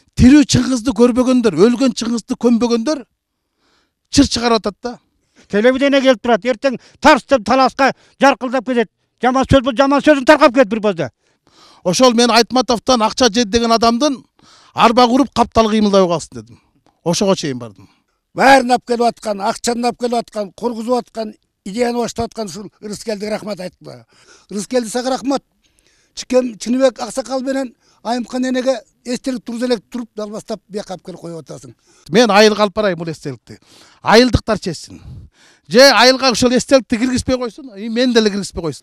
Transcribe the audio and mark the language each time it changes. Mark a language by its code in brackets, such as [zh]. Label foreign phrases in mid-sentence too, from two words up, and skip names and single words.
[ky] тирүү чыңгызды көрбөгөндөр, өлгөн чыңгызды көмбөгөндөр чыр чыгарып атат да. Телевидение келип турат, эртең тарс деп таласка жаркылдап кетет. Жаман сөз бул, жаман сөзүн таркап кетет бир бозда. Ошол мен Айтматовдон акча жedi деген адамдын арба куруп каптал кыймылдабай калсын дедим. Ошого чейин бардым. [kk] Бәрін алып келіп атқан, ақшаны алып келіп атқан, құрғызып атқан, идеяны баштап атқан ушул Рыскелдиге рахмат айттым. [ky] Рыскелди сага рахмат. Чыныбек Аксакал менен Айымхан энеге эстелик туруз элек туруп далбастап бияка алып келип коюп атасың. Мен айылга алып барайын бул эстеликти. Айылдыктар чечсин. Же айылга ошол эстеликти киргизбей койсун, мен деле киргизбей койсун.